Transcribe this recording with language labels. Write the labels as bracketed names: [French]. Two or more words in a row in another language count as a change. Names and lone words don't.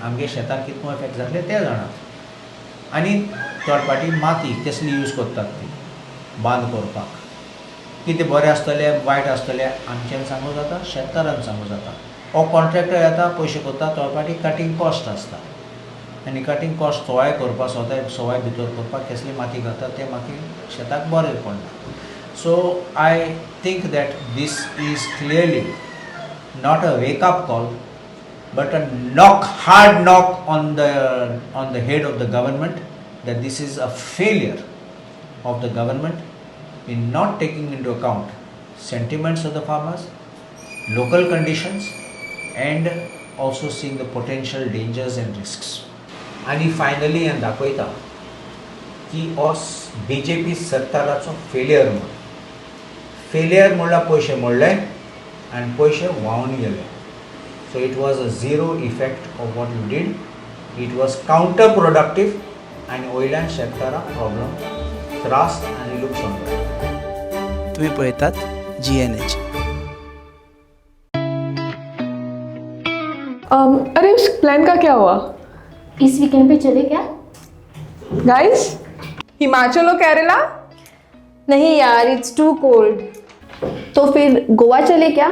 [Konkani] आमगे शेतान कितको इफेक्ट जातले ते जाणात आनी थोड पाटी माती कसली यूज करतात ती बांद करपाक कितें बरें आसतलें वायट आसतलें आमच्यान सांगूं जाता शेतकारांक सांगूं जाता हो कॉन्ट्रॅक्टर येता पयशे कोत्ता थोड पाटी कटींग कॉस्ट आसता आनी कटींग कॉस्ट सवाय करपाक सवाय भितर करपाक कसली माती घालता तें म्हाका शेताक बरें पडना [English] So I think that this is clearly not a wake-up call, but a hard knock on the head of the government that this is a failure of the government in not taking into account sentiments of the farmers, local conditions, and also seeing the potential dangers and risks. And finally, and [Konkani] दाखयता की हो BJP सरकाराचो फेलियर म्हणून फेलियर म्हणल्यार पयशे मोडले आनी पयशे व्हांवन गेले [English] so it was a zero effect of what you did it was counter productive [Konkani] आनी वयल्यान शेतकाराक प्रॉब्लम त्रास आनी लुकसाण जाता तुम्ही पळयतात GNH. [Hindi] अरे उस प्लान का क्या हुआ इस वीकेंड पे चले क्या? गाइस? हिमाचल और केरला? नहीं यार, [English] it's too cold. [Hindi] तो फिर गोवा चले क्या?